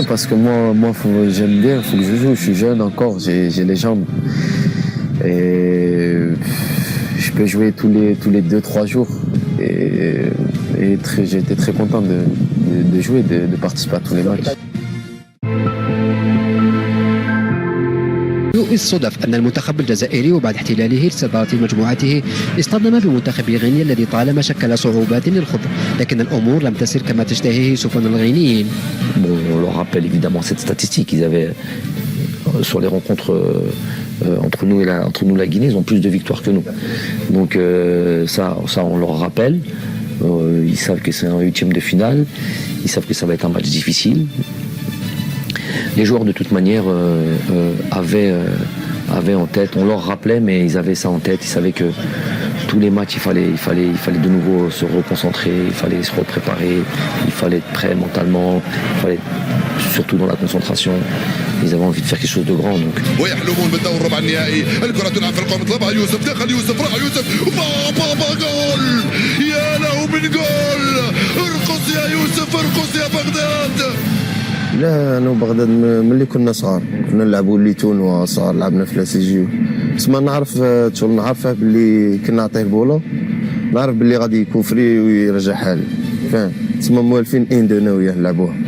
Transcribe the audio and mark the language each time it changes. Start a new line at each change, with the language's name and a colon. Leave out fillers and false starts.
French: Ouais, parce que moi j'aime bien, il faut que je joue, je suis jeune encore, j'ai les jambes. Et je peux jouer tous les 2-3 jours. Et j'étais très content de jouer, de participer à tous les matchs.
Arabic: الصدف أن المنتخب الجزائري وبعد احتلاله لصدارة مجموعته اصطدم بمنتخب غينيا الذي طالما شكل صعوبات للخوض، لكن الأمور لم تسر كما تشتهيه سفن الغينيين.
French: Bon, on leur rappelle évidemment cette statistique. Ils avaient sur les rencontres entre nous et la Guinée, ils ont plus de victoires que nous. Donc ça on leur rappelle. Ils savent que c'est un 8e de finale, ils savent que ça va être un match difficile. Les joueurs de toute manière avaient en tête, on leur rappelait, mais ils avaient ça en tête, ils savaient que tous les matchs il fallait de nouveau se reconcentrer, il fallait se repréparer, il fallait être prêt mentalement, il fallait surtout dans la concentration. Ils avaient envie de faire quelque chose de grand donc.
Arabic: ويحلمون بالدور ربع النهائي، الكرة تلعب في القوم طلبها يوسف، دخل يوسف، راح يوسف، بابا جول، يا له من جول، ارقص يا يوسف ارقص يا بغداد. لا انا وبغداد ملي كنا صغار كنا نلعبوا ليتون وصغار لعبنا في لاسيجيو، بس ما نعرف شغل نعرفه باللي كنا نعطيه البوله نعرف باللي غادي يكوفري ويرجعها لي فاهم، تسمى موالفين انا وياه نلعبوها.